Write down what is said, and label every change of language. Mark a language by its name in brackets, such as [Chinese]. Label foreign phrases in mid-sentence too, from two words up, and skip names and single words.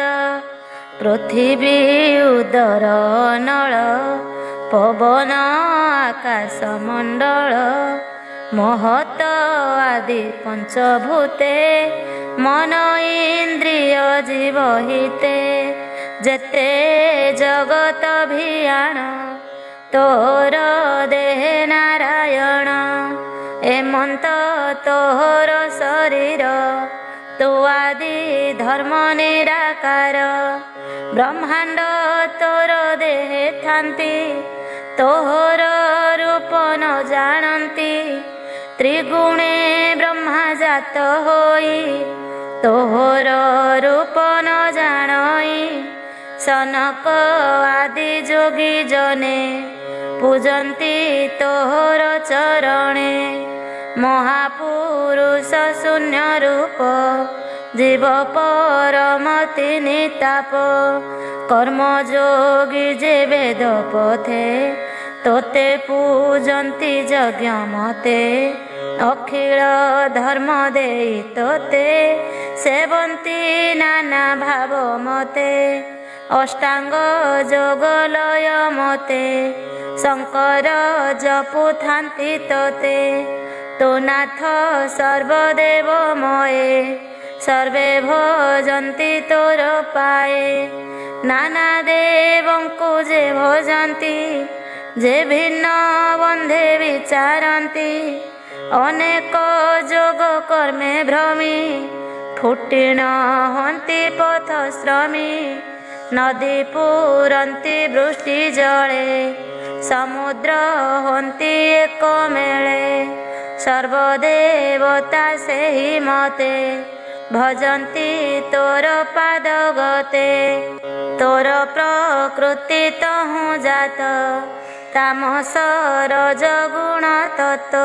[Odia] ପୃଥିବୀ ଉଦର ନଳ ପବନ ଆକାଶ ମଣ୍ଡଳ। ମହତ ଆଦି ପଞ୍ଚଭୂତେ ମନ ଇନ୍ଦ୍ରିୟ ଜୀବ ହିତେ। ଯେତେ ଜଗତ ଭିଆଣ ତୋର ଦେହ ନାରାୟଣ। ଏମନ୍ତ ତୋହର ଶରୀର ତୋ ଆଦି ଧର୍ମ ନିରାକାର। ବ୍ରହ୍ମାଣ୍ଡ ତୋର ଦେହ ଥାନ୍ତି ତୋହର ରୂପ ନ ଜାଣନ୍ତି। ତ୍ରିଗୁଣେ ବ୍ରହ୍ମା ଜାତ ହୋଇ ତୋହର ରୂପ ନ ଜାଣଇ। ସନକ ଆଦି ଯୋଗୀ ଜନେ ପୂଜନ୍ତି ତୋହର ଚରଣେ। ମହାପୁରୁଷ ଶୂନ୍ୟ ରୂପ ଜୀବ ପରମତି ନିତାପ। କର୍ମ ଯୋଗୀ ଯେ ବେଦ ପଥେ ତୋତେ ପୂଜନ୍ତି ଯଜ୍ଞ ମତେ। ଅଖିଳ ଧର୍ମ ଦେଇ ତୋତେ ସେବନ୍ତି ନାନା ଭାବ ମତେ। ଅଷ୍ଟାଙ୍ଗ ଯୋଗ ଲୟ ମତେ ଶଙ୍କର ଜପୁ ଥାନ୍ତି ତୋତେ। ତୋ ନାଥ ସର୍ବଦେବ ମୟେ ସର୍ବେ ଭଜନ୍ତି ତୋର ପାଏ। ନାନା ଦେବଙ୍କୁ ଯେ ଭଜନ୍ତି ଯେ ଭିନ୍ନ ବନ୍ଧେ ବିଚାରନ୍ତି। ଅନେକ ଯୋଗ କର୍ମେ ଭ୍ରମି ଫୁଟିନ ହନ୍ତି ପଥଶ୍ରମୀ। ନଦୀ ପୂରନ୍ତି ବୃଷ୍ଟି ଜଳେ ସମୁଦ୍ର ହନ୍ତି ଏକ ମେଳେ। ସର୍ବଦେବତା ସେହି ମତେ ଭଜନ୍ତି ତୋର ପାଦଗତେ। ତୋର ପ୍ରକୃତି ତହୁଁ ଜାତ ତାମସ ରଜଗୁଣ ତତ୍ତ୍ୱ।